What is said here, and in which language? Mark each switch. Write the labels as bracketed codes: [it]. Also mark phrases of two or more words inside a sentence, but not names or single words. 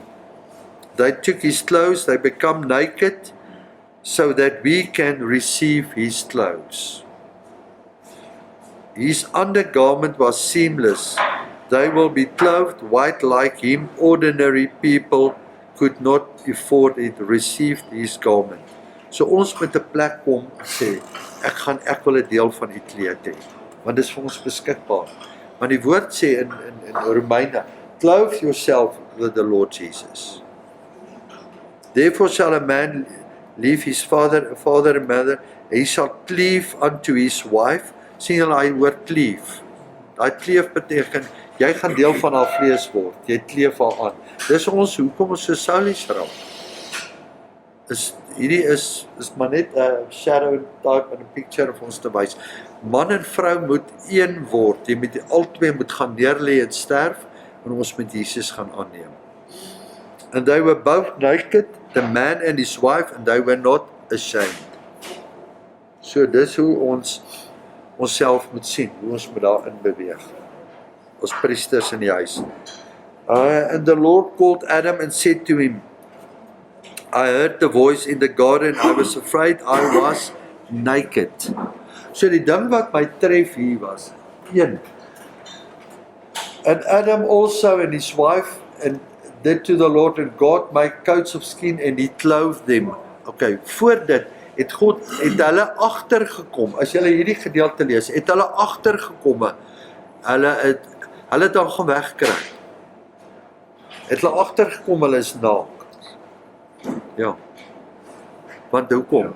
[en] They took his clothes, they become naked, so that we can receive his clothes. His undergarment was seamless. They will be clothed white like him. Ordinary people could not afford it, received his garment. [af] So ons moet 'n plek kom en sê, ek wil 'n deel van die kleed hê, want dit is vir ons beskikbaar. Want die woord sê in Romeine, [en] clothe yourself with the Lord Jesus. Therefore shall a man leave his father and mother, he shall cleave unto his wife. [af] Sien julle hy woord cleave. Daai kleef beteken, jy gaan deel van haar vlees word, jy kleef haar aan. Dis hoekom ons so soulies raak. Hierdie is maar net 'n [en] shadow type [af] in 'n [en] picture of [af] ons te wys. Man en vrou moet een word, jy moet albei moet gaan neerlê en sterf, en ons met Jesus gaan aanneem. [en] And they were both naked, the man and his wife, and they were not ashamed. [af] So dis hoe ons onsself moet sien, hoe ons moet daarin beweeg. Ons priesters in die huis. [en] And the Lord called Adam and said to him, I heard the voice in the garden, I was afraid, I was naked. [af] So die ding wat my tref hier was, 1. [en] And Adam also and his wife, and did to the Lord, and God made coats of skin, and he clothed them. [af] Okay, voor dit, het hulle agtergekom, as julle hierdie gedeelte lees, het hulle agtergekomme, hulle het dan gaan wegkry. Het hulle agtergekom, hulle is naak. Ja. Want hoekom?